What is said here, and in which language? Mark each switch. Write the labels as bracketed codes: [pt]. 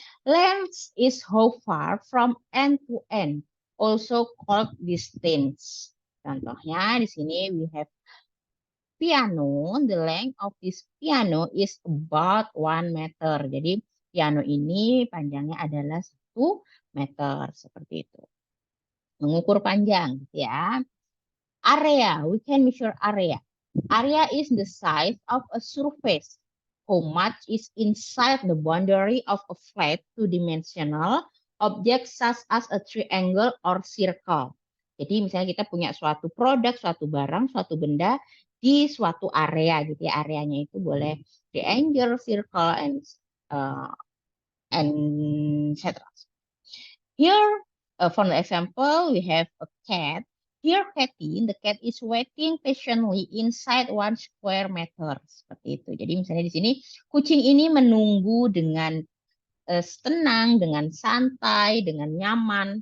[en] Length is how far from end to end, also called distance. [id] Contohnya di sini [en] we have piano. The length of this piano is about 1 meter. [id] Jadi piano ini panjangnya adalah 1 meter seperti itu. Mengukur panjang, ya. [en] Area, we can measure area. Area is the size of a surface. How much is inside the boundary of a flat two-dimensional object such as a triangle or circle. [id] Jadi misalnya kita punya suatu produk, suatu barang, suatu benda di suatu area gitu ya. Areanya itu boleh triangle, circle, uh, and etc. [en] Here, for the example, we have a cat. Here, Cathy, the cat is waiting patiently inside 1 square meter. [id] Seperti itu. Jadi misalnya di sini, kucing ini menunggu dengan tenang, dengan santai, dengan nyaman.